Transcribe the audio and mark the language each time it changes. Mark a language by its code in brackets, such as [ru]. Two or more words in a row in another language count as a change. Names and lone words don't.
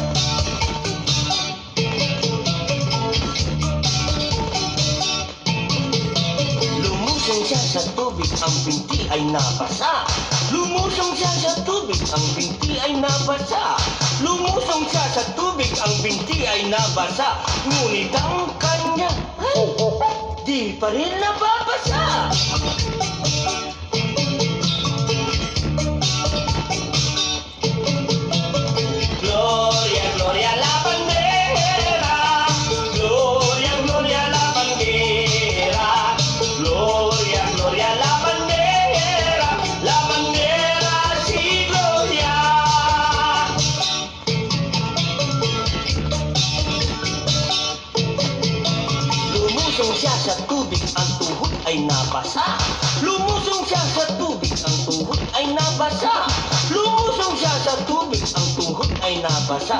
[tl] Lumusong siya sa tubig, ang binti ay nabasa. Lumusong siya sa tubig, ang binti ay nabasa. Lumusong siya sa tubig, ang binti ay nabasa. Ngunit ang kanya di pa rin nababasa. [es] Gloria, Gloria la bandera. Gloria, Gloria la bandera. Gloria, Gloria la bandera. La bandera si Gloria. [tl] Lumusong siya sa tubig, ang tuhod ay nabasa. Lumusong siya sa tubig, ang tuhod ay nabasa. Lumusong siya sa tubig, ang tuhod ay nabasa.